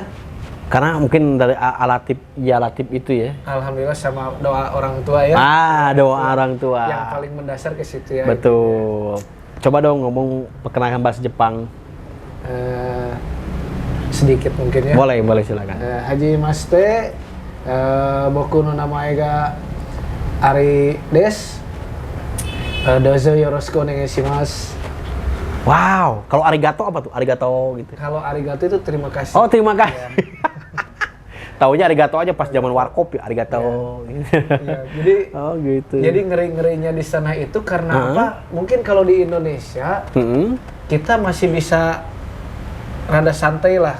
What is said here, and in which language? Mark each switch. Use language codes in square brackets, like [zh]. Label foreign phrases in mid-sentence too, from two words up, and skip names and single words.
[id] Karena mungkin dari Latif itu ya. Alhamdulillah sama doa orang tua ya. Doa orang tua. Yang paling mendasar ke situ ya. Betul. Coba dong ngomong perkenalkan bahasa Jepang. Sedikit mungkin ya. Boleh silakan. [ja] はじめまして、僕の名前がアリです. どうぞよろしくお願いします. [id] Wow, kalau arigato apa tuh? Arigato gitu. Kalau arigato itu terima kasih. Oh, terima kasih. Taunya arigato aja pas zaman warkop ya, arigato. Iya, jadi Oh, gitu. jadi ngeri-ngerinya di sana itu karena apa? Mungkin kalau di Indonesia kita masih bisa rada santai lah.